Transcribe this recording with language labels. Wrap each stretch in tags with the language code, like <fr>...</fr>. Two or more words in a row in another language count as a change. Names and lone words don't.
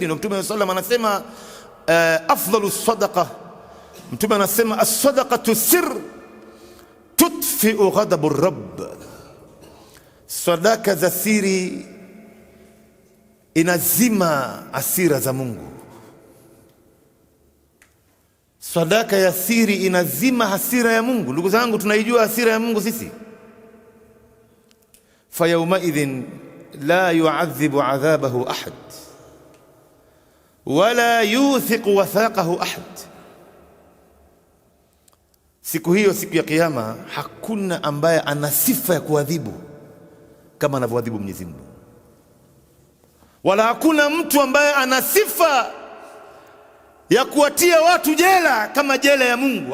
<sw>Ndio Mtume</sw> <ar>صلى الله عليه وسلم</ar> <sw>anasema</sw> <ar>أفضل صدقة,</ar> <sw>Mtume anasema</sw> <ar>الصدقة سر تطفئ غضب رب.</ar> <sw>Sadaka za siri inazima hasira za Mungu. Sadaka ya siri inazima hasira ya Mungu. Ndugu zangu, tunaijua hasira ya Mungu sisi.</sw> <ar>فيومئذ لا يعذب عذابه أحد ولا يوثق وثاقه أحد.</ar> <sw>Siku hiyo, siku ya Kiyama, hakuna ambaye ana sifa ya kuadhibu kama anavyoadhibu Mwenyezi Mungu, wala hakuna mtu ambaye ana sifa ya kuwatia watu jela kama jela ya Mungu.</sw>